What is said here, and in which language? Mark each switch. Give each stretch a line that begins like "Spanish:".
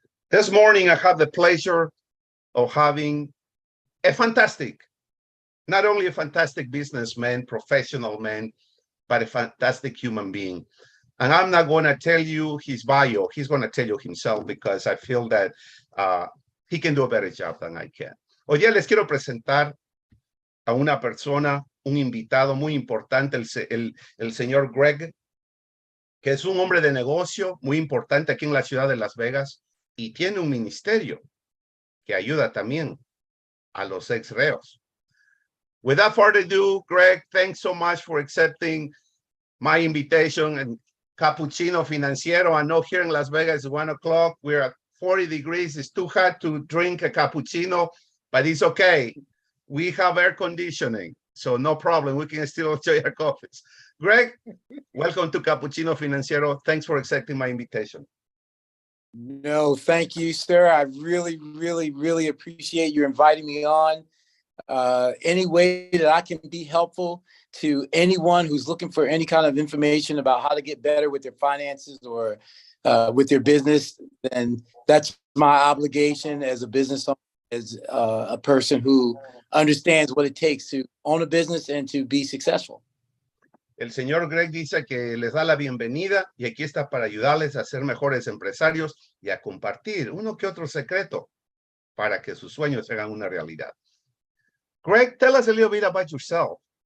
English: This morning, I have the pleasure of having a fantastic, not only a fantastic businessman, professional man, but a fantastic human being. And I'm not going to tell you his bio. He's going to tell you himself because I feel that he can do a better job than I can.
Spanish: Hoy día les quiero presentar a una persona, un invitado muy importante, el señor Greg, que es un hombre de negocio muy importante aquí en la ciudad de Las Vegas y tiene un ministerio que ayuda también a los ex reos.
English: Without further ado, Greg, thanks so much for accepting my invitation. And Capucchino Financiero, I know here in Las Vegas it's 1 o'clock. We're at 40 degrees. It's too hot to drink a cappuccino, but it's okay. We have air conditioning, so no problem. We can still enjoy our coffees. Greg, welcome to Capucchino Financiero. Thanks for accepting my invitation. No, thank you, sir. I really appreciate you inviting me on. Any way that I can be helpful to anyone who's looking for any kind of information about how to get better with their finances or with their business, then that's my obligation as a business owner, as a person who understands what it takes to own a business and to be successful.
Spanish: El señor Greg dice que les da la bienvenida y aquí está para ayudarles a ser mejores empresarios y a compartir uno que otro secreto para que sus sueños se hagan una realidad.
English: Greg, tell us a little bit about yourself.